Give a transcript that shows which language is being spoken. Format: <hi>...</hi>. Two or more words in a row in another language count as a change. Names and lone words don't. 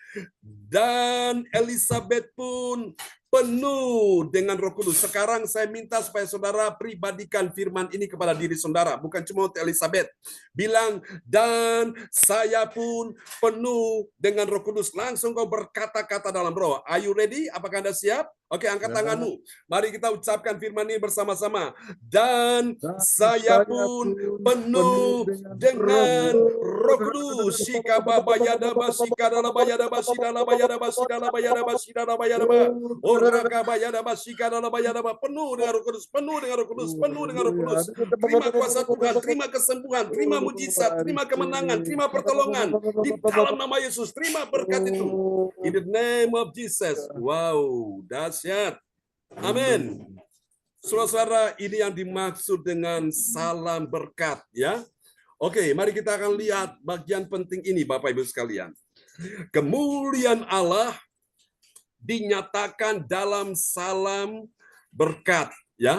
<id>Dan Elizabeth pun penuh dengan Roh Kudus. Sekarang saya minta supaya saudara pribadikan firman ini kepada diri saudara, bukan cuma untuk Elizabeth. Bilang, dan saya pun penuh dengan Roh Kudus. Langsung kau berkata-kata dalam Roh.</id> <en>Are you ready?</en> <id>Apakah Anda siap? Oke, angkat tanganmu. Mari kita ucapkan firman ini bersama-sama. Dan saya pun penuh dengan Roh Kudus. Shikababayadaba, shikadalabayadaba, shidalabayadaba, shidalabayadaba, shidalabayadaba. Orakabayadaba, shikadalabayadaba. Penuh dengan Roh Kudus, penuh dengan Roh Kudus, penuh dengan Roh Kudus. Terima kuasa Tuhan, terima kesembuhan, terima mujizat, terima kemenangan, terima pertolongan. Di dalam nama Yesus, terima berkat itu.</id> <en>In the name of Jesus.</en> <id>Wow, dahsyat. Amin. Saudara-saudara, ini yang dimaksud dengan salam berkat, ya. Oke, mari kita akan lihat bagian penting ini, Bapak Ibu sekalian. Kemuliaan Allah dinyatakan dalam salam berkat, ya.</id>